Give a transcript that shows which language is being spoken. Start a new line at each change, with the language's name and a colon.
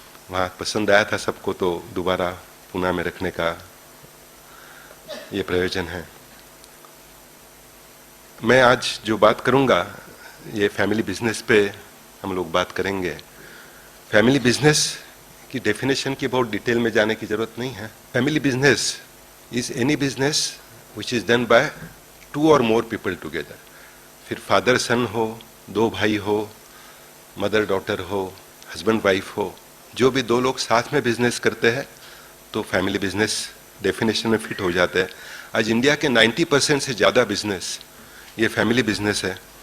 Hindi: वहाँ पसंद आया था सबको, तो दोबारा पुणे में रखने का ये प्रयोजन है। मैं आज जो बात करूँगा ये फैमिली बिजनेस पे हम लोग बात करेंगे। फैमिली बिजनेस की डेफिनेशन की बहुत डिटेल में जाने की जरूरत नहीं है।
English: Family business is any business which is done by 2 or more people together.
Hindi: फिर फादर सन हो, 2 भाई हो, मदर डॉटर हो, हस्बैंड वाइफ हो, जो भी 2 लोग साथ में बिजनेस करते हैं तो फैमिली बिजनेस डेफिनेशन में फिट हो जाता है। आज इंडिया के 90% से ज़्यादा बिजनेस ये फैमिली बिजनेस है।